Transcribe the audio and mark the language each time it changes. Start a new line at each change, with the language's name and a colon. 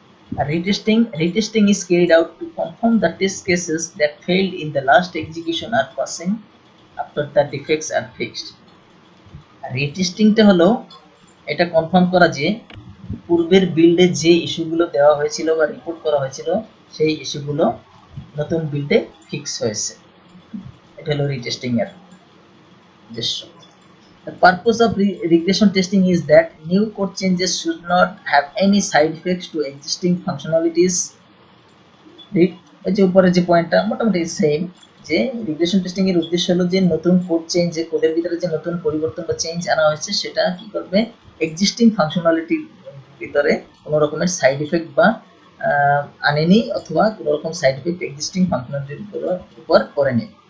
English: Retesting is carried out to confirm the test cases that failed in the last execution are passing after the defects are fixed.
Bangla: রিটেস্টিংটা হলো এটা confirm করা যে পূর্বের বিল্ডে যে ইস্যুগুলো দেওয়া হয়েছিল বা রিপোর্ট করা হয়েছিল সেই ইস্যুগুলো নতুন বিল্ডে ফিক্স হয়েছে। এটা হলো রিটেস্টিং এর উদ্দেশ্য।
English: The purpose of regression testing is that new code changes should not have any side effects to existing functionalities.
Bangla: এই যে উপরে যে পয়েন্টটা মোটামুটি সেম, যে রিগ্রেশন টেস্টিং এর উদ্দেশ্য হলো যে নতুন কোড চেঞ্জ, যে কোডের ভিতরে যে নতুন পরিবর্তন বা চেঞ্জ আনা হয়েছে সেটা কি করবে, এক্সিস্টিং ফাংশনালিটির ভিতরে কোনো রকমের সাইড ইফেক্ট বা আনেনি, অথবা কোনো রকম সাইড ইফেক্ট এক্সিস্টিং ফাংশনালিটির উপর করেনি।